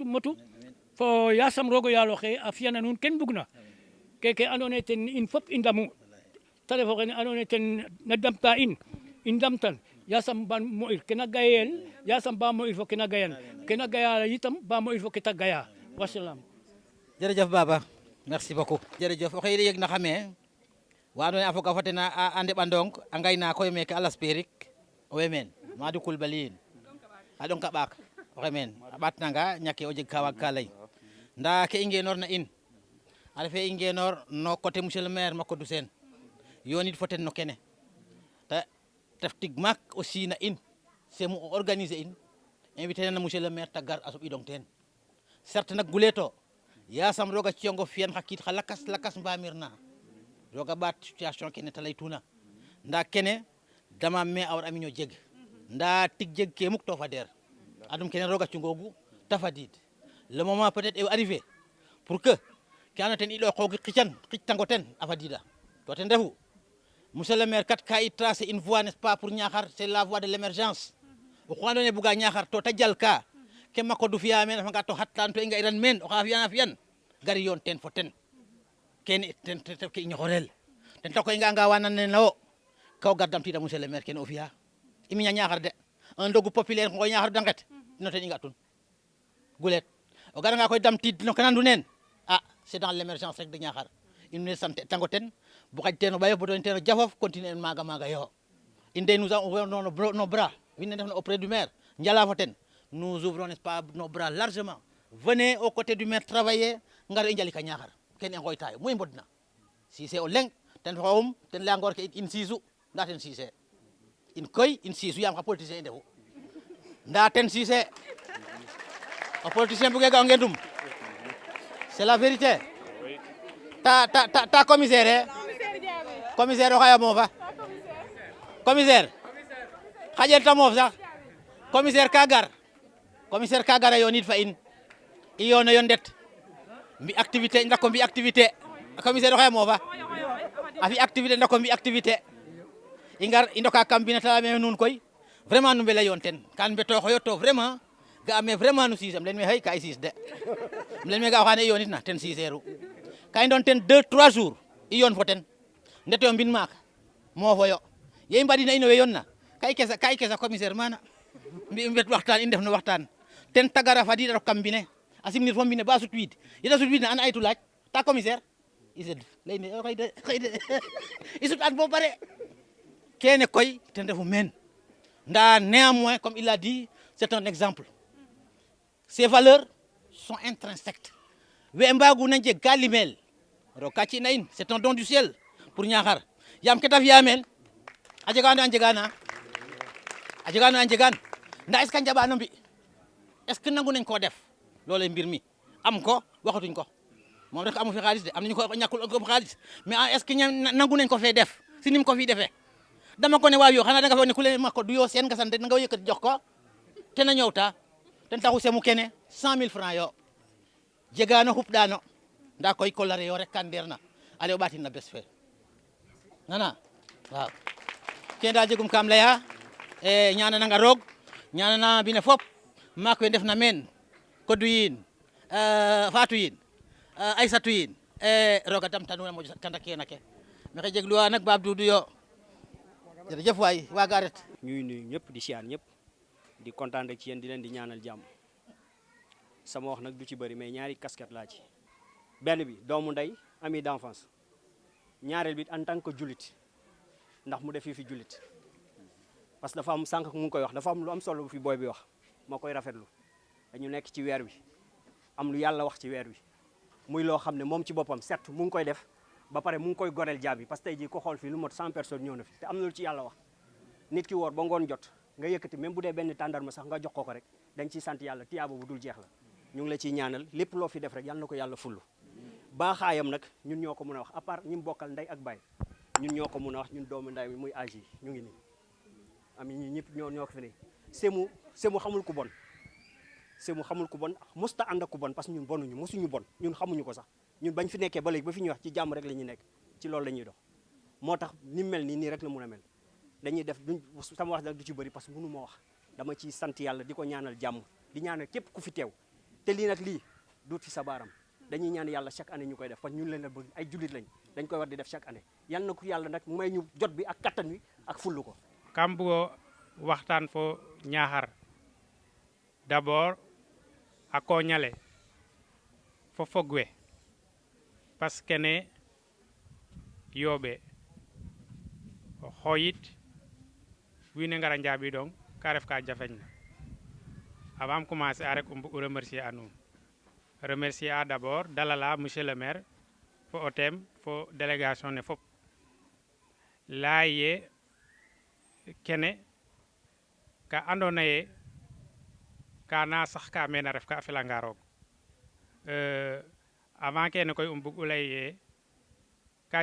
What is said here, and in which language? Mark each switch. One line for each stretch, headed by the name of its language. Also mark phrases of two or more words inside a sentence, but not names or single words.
Serer: fo yasam roga yaal oxe a fiyana nuun ken bugna keke andoona yee ten in fop i ndamu te ref oxene andoona yee ten na damta in i ndamtan yasam ba mo'ir kena gayel yasam ba mo'ir fo kena gayan kena gaya yitam ba mo'ir fo keta gaya wassalam jërëjëf Baba
French: merci beaucoup
Serer: jërëjëf oxe yeg na xame wa andoona yee a foga fo ten a ndeɓandong a ngaynaak oyo meke a Las Perik owey meen Madou Coulibaly yin a ɗonka ɓaak oxey meen a ɓaatnanga ñake o jeg ka waag ka lay nda ke i ngenoor na in a refe i ngenoor no
French: côté monsieur le maire
Serer: Macodou Sene yonit fo ten no kene te tef tig maak aussi na in semu o organiser in invité na
French: monsieur le maire
Serer: te gar a soɓidong teen certes nak guleto yasam roga ci'ongo fiyan xa kiit xa lakas mbamir na roga ɓaat situation kene te laytuna nda kene dama me a war a miño jeg nda tig jeg ke muk to fader adum kene roga cungogu te fadiid
French: le moment peut être est arrivé pour que
Serer: ke ando ten i ɗoqogi xictango ten a fadida to ten refu
French: monsieur le maire
Serer: kat ka i
French: tracer une voie n'est-ce pas pour Niakhar c'est la voie de l'émergence
Serer: oxu andoona yee buga Niakhar to ta jal ka ke Macodou fiya meen a refanga to xatlan to i nga'iran meen oxa fiyan gari yoon ten fo ten kene ten ke i ñoxorel ten tax koy i nga'anga wa nan nena wo ka o gar damtida
French: monsieur le maire
Serer: kene o fiya i miña Niakhar de un ndogu populaire ngoy Niakhar de nget no ten i nga'tun gulet o garanga koy damtid no ke nandu neen
French: c'est dans l'émergence
Serer: rek de Niakhar in way sant tango ten bu xaj teen o ɓayof bo doon teen o jafof continuer maaga yo in de
French: nous avons ouvert nos bras
Serer: wiin we ndefna
French: auprès du maire
Serer: njala fo ten
French: nous ouvrons n'est-ce pas nos bras largement venez aux côtés du maire travailler
Serer: ngar i njali ka Ñaxar ken i ngoytayo mu i mbodna Cissé o leŋ ten xoxum ten leya ngoor ke in siisu nda ten Cissé in koy in siisu yaam xa politicien i ndefu nda ten Cissé o politicien buge ga o ngendum
French: c'est la vérité
Serer: ta commissaire commissaire o xaya moofa commissaire xaƴel ta moof sax commissaire ka gar a yoonid fa in i yoono yo ndet mbi activité ndako mbi activité commissaire o xaya moofa a fi activité ndako mbi activité i ngar i ndoka kam mbina ta leyame nuun koy vraiment nu mbela yoon ten kan mbetoxoyo to vraiment ga me vraiment nu Cissé len me xëy ka i siis de len me ga o xane i yoonit na ten Cissé-ru ka i doon ten 2-3 jours i yoon fo ten ndeto mbin maak moofoyo ye i mbadina ino we yoon na ka i kesa commissaire mana mbi mbet waxtaan i ndef no waxtaan ten tagara fadida rok kam mbine a simnir fo mbine ba sutwiid yeta sutwiid na an aytu laaj ta commissaire i sed leyne xëy de i sut an bo pare kene koy ten refu meen nda
French: néanmoins comme il a dit c'est un exemple ces valeurs sont intrinsèques
Serer: we mbaguna njeg ka limel roog ka ci'na in
French: c'est un don du ciel pour
Serer: Ñaxar yaam ke ta fi'a meen a jega na a njegan nda
French: est ce que
Wolof: njaɓano mbi
French: est ce que
Wolof: nangu nañ ko def lolé mbir mi am ko waxatuñ ko moom rek amu fi xaalis de am nañu ko ñàkkul ko xaalis mais
French: est ce que
Wolof: nangu nañ ko fee def si nim ko fi defee dama ko ne waaw yoo xanaa da nga foog ne ku leen ma ko du yoo seen nga sant nga yëkkati jox ko
Serer: te na ñëw ta ten taxu semu kene
Wolof: 100
Serer: 000 francs yo jegaano xupɗaano nda koy kolare yo rek kan ndeerna ale o ɓaatin na bes fe nana waaw kene daal jegum kam laya e ñaanananga roog ñaanana mbine fop maak we ndefna meen Kodou yiin Fatou yiin Aïssatou yiin roog a damta nuun a moƴo tanda kene ke maxey jegluwa nak Bab Doudou yo jërëjëf waay waaga ret
Wolof: ñuy nuyu ñëpp di siyaar ñëpp di kontaan rek ci yéen di leen di ñaanal jàmm sama wax nag du ci bëri mais ñaari casquette laa ci benn bi doomu ndey ami d'enfance ñaareel bi
French: en tant que
Wolof: jullit ndax mu def fi jullit
French: parce que
Wolof: dafa am sànq mu ngi koy wax dafa am lu am solo bu fi booy bi wax moo koy rafetlu dañu nekk ci weer wi am lu yàlla wax ci weer wi muy loo xam ne moom ci boppam certes mu ngi koy def ba pare mu ngi koy goreel jaam yi
French: parce que
Wolof: tey jii ko xool fii lu mot 100 personnes ñëw na fi te am na lu ci yàlla wax nit ki woor ba ngoon jot nga yëkkati même bu dee benn tàndarma sax nga jox ko rek dañ ciy sant yàlla tiyaaba bu dul jeex la ñu ngi la ciy ñaanal lépp loo fi def rek yàlla na ko yàlla fullu baaxaayam nag ñun ñoo ko mën a wax
French: à part
Wolof: ñi mu bokkal ndey ak baay ñun ñoo ko mën a wax ñun doomu ndey mi muy âge yi ñu ngi nii am ñi ñëpp ñoo ko fi ne semu xamul ku bon semu xamul ku bon musta ànd ak ku bon
French: parce que
Wolof: ñun bonuñu mosuñu bon ñun xamuñu ko sax ñun bañ fi nekkee ba léegi ba fi ñuy wax ci jàmm rek la ñuy nekk ci loolu la ñuy dox moo tax ni mel nii rek la mun a mel dañuy def duñ sama wax nag du ci bëri
French: parce que
Wolof: mënu ma wax dama ciy sant yàlla di ko ñaanal jàmm di ñaanal képp ku fi teew te lii nag lii duut fi sa baaram dañuy ñaan yàlla
French: chaque année
Wolof: ñu koy def
French: parce que
Wolof: ñun leen la bëgg ay jullit lañ dañ koy war di def
French: chaque année
Wolof: yal na ko yàlla nag may ñu jot bi ak kattan wi ak fullu ko
Serer: kam bugo waxtaan fo Ñaxar d'abord a koñale fo fog we
French: parce que
Serer: ne yooɓe o xoyit wiin we ngara njaaɓiidong ka ref ka jafeñna
French: avant commencer
Serer: a rek um bug u remercier a nuun remercier a d'abord dalala
French: monsieur le maire
Serer: fo o teem fo délégation ne fop laya ye kene ka andoona ye kana sax ka meen a ref ka a felanga roog avant kene koy bug u lay ye ka